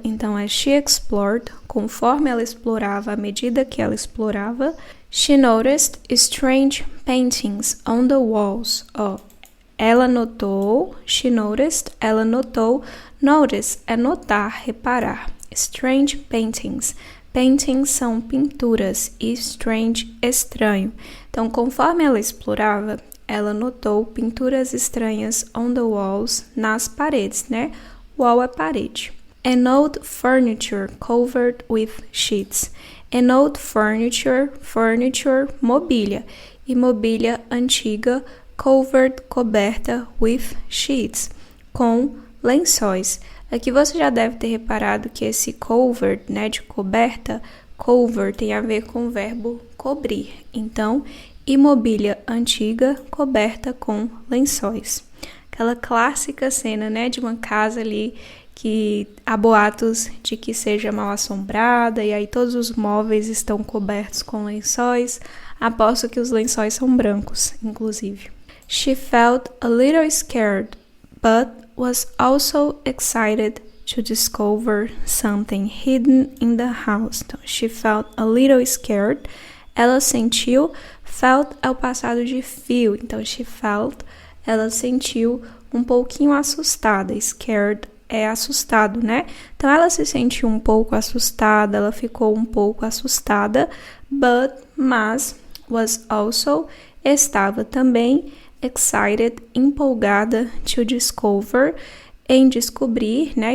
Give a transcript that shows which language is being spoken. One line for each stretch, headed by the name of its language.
Portuguese: Então,
English: as she explored,
Portuguese: conforme ela explorava, à medida que ela explorava.
English: She noticed strange paintings on the walls.
Portuguese: Ela notou,
English: she noticed,
Portuguese: ela notou. Notice é notar, reparar.
English: Strange paintings.
Portuguese: Paintings são pinturas e strange, estranho. Então, conforme ela explorava, ela notou pinturas estranhas
English: on the walls,
Portuguese: nas paredes, né? Wall é parede.
English: An old furniture covered with sheets. An old furniture, mobília.
Portuguese: E mobília antiga, covered, coberta,
English: with sheets,
Portuguese: com lençóis. Aqui você já deve ter reparado que esse covered, né, de coberta, cover tem a ver com o verbo cobrir. Então, mobília antiga, coberta com lençóis. Aquela clássica cena, né, de uma casa ali que há boatos de que seja mal assombrada e aí todos os móveis estão cobertos com lençóis. Aposto que os lençóis são brancos, inclusive.
English: She felt a little scared, but was also excited to discover something hidden in the house. Então, she felt a little scared.
Portuguese: Ela sentiu, felt é o passado de feel. Então,
English: she felt,
Portuguese: ela sentiu um pouquinho assustada. Scared é assustado, né? Então, ela se sentiu um pouco assustada, ela ficou um pouco assustada, mas,
English: was also,
Portuguese: estava também, excited, empolgada, to discover, em descobrir, né?